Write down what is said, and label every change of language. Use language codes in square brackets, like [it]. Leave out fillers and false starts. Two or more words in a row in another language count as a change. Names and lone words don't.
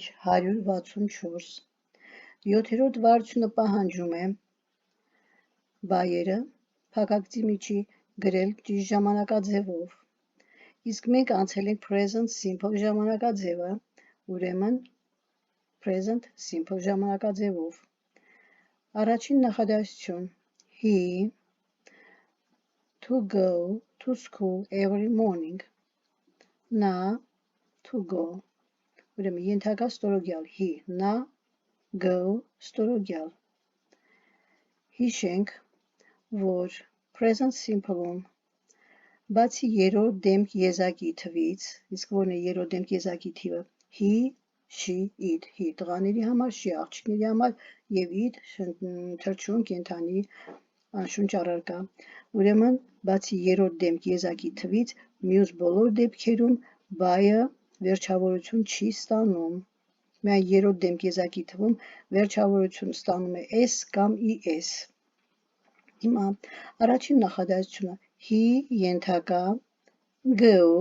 [hy] 164, 7-րդ վարժությունը պահանջում է բայերը փակագծի միջի գրել ճիշտ ժամանակաձևով, իսկ մենք անցել ենք [en] present simple [hy] ժամանակաձևը, ուրեմն [en] present simple [hy] ժամանակաձևով, առաջին նախադասություն, [en] he to go to school every morning. [hy] Նա [en] to go. [hy] Ուրեմն ենթակա ստորոգյալ he, նա go ստորոգյալ։ Հիշենք, որ [en] present simple- [hy] ում բացի երրորդ դեմք եզակի թվից, իսկ որն է երրորդ դեմք եզակի թիվը, [en] he, she, it, he [hy] տղաների համար, she աղջիկների համար եւ it թրջուն կենդանի անշունչ առարկա։ Ուրեմն բացի երրորդ դեմք եզակի թվից, մյուս բոլոր դեպքերում բայը վերջավորություն չի ստանում։ Միայն երրորդ դեմք եզակի թվում վերջավորություն ստանում է s կամ es։ Հիմա առաջին նախադասությունը he ենթակա go,